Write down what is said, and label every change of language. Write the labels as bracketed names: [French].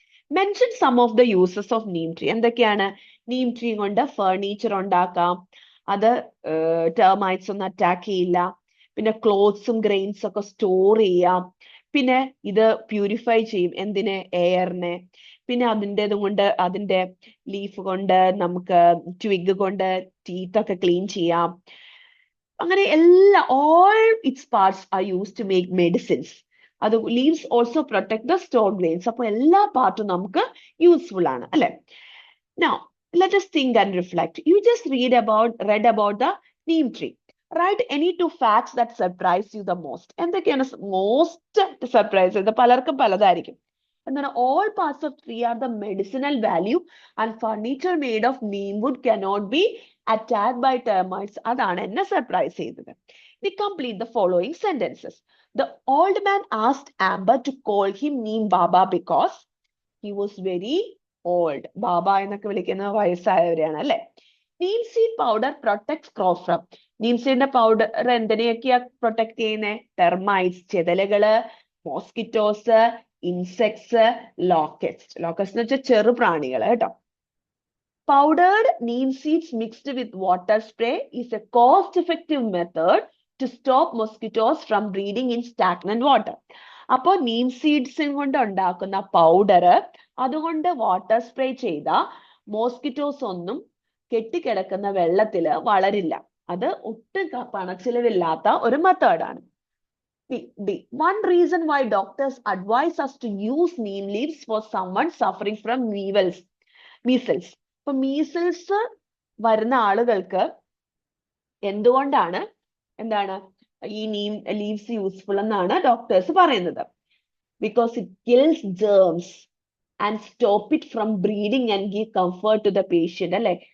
[English] Mention some of the uses of neem tree. [Malayalam] എന്തൊക്കെയാണ്? Neem tree കൊണ്ട് furniture ഉണ്ടാക്കാം, അത് ടെർമൈറ്റ്സ് ഒന്നും അറ്റാക്ക് ചെയ്യില്ല. പിന്നെ ക്ലോത്ത്സും ഗ്രെയിൻസും ഒക്കെ സ്റ്റോർ ചെയ്യാം. പിന്നെ ഇത് പ്യൂരിഫൈ ചെയ്യും. എന്തിനെ? എയറിനെ. പിന്നെ അതിന്റെ ലീഫ് കൊണ്ട് നമുക്ക് ട്വിഗ് കൊണ്ട് ടീത്ത് ഒക്കെ ക്ലീൻ ചെയ്യാം. [English] അങ്ങനെ all its parts are used to make medicines. [Malayalam] അത് [English] Leaves also protect the store grains. [Malayalam] അപ്പൊ എല്ലാ പാർട്ടും നമുക്ക് യൂസ്ഫുൾ ആണ് അല്ലെ? [English] Now let us think and reflect. You just read about the neem tree. Write any 2 facts that surprise you the most. [Malayalam] എന്തൊക്കെയാണ് most surprise ചെയ്ത്? പലർക്കും പലതായിരിക്കും. എന്താണ്? [English] all parts of tree are the medicinal value and furniture made of neem wood cannot be attacked by termites. [Malayalam] അതാണ് എന്നെ surprise ചെയ്തത്. [English] We complete the following sentences. The old man asked Amber to call him Neem Baba because he was very old. [Malayalam] ബാബ എന്നൊക്കെ വിളിക്കുന്ന വയസ്സായവരെയാണ് അല്ലെ? [English] Neem seed powder protects crop from. [Malayalam] Neem സീഡിന്റെ powder എന്തിനെയൊക്കെയാ protect ചെയ്യുന്നത്? Termites, ചെതലുകള്, mosquitoes, insects, locust എന്ന് വെച്ചാൽ ചെറുപ്രാണികള് കേട്ടോ. [English] Powdered neem seeds mixed with water spray is a cost-effective method to stop mosquitoes from breeding in stagnant water. [Malayalam] അപ്പോൾ Neem seeds കൊണ്ട് ഉണ്ടാക്കുന്ന powder അതുകൊണ്ട് water spray ചെയ്ത mosquitoes ഒന്നും കെട്ടിക്കിടക്കുന്ന വെള്ളത്തിൽ വളരില്ല. അത് ഒട്ടും പണച്ചിലവില്ലാത്ത ഒരു മെത്തേഡാണ്. [English] One reason why doctors advise us to use neem leaves for someone suffering from measles. [Malayalam] ഇപ്പൊ മീസിൽസ് വരുന്ന ആളുകൾക്ക് എന്തുകൊണ്ടാണ് ഈ നീം ലീവ്സ് യൂസ്ഫുൾ എന്നാണ് ഡോക്ടേഴ്സ് പറയുന്നത്. [English] Because it kills germs and stop it from breeding and give comfort to the patient അല്ലെ?